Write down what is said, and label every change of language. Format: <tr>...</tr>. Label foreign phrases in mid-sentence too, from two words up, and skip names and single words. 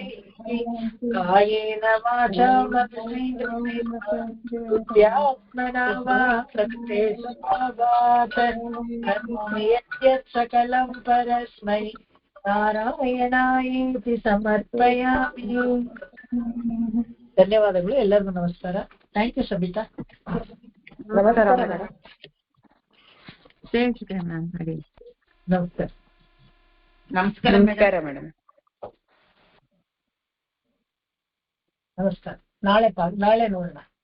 <sa>ಕಾಯೇನ ವಾಚಾ ಮನಸೇಂದ್ರಿಯಾತ್ಮನಾ ವಾ ಪ್ರಕೃತೆ ಸ್ವಭಾವಾತ್ ಕರೋಮಿ ಯತ್ ಸಕಲಂ ಪರಸ್ಮೈ ನಾರಾಯಣಾಯೇತಿ ಸಮರ್ಪಯಾಮಿ.</sa> <kn>ಧನ್ಯವಾದಗಳು, ಎಲ್ಲರಿಗೂ ನಮಸ್ಕಾರ.</kn> <en>thank you</en> <kn>ಸಬಿತಾ. ನಮಸ್ಕಾರ ಮೇಡಮ್. ಜಯ ಮ್ಯಾಮ್. ನಮಸ್ಕಾರ. ನಮಸ್ಕಾರ ಮೇಡಮ್. ನಮಸ್ಕಾರ. ನಾಳೆ ನೋಡೋಣ.</kn>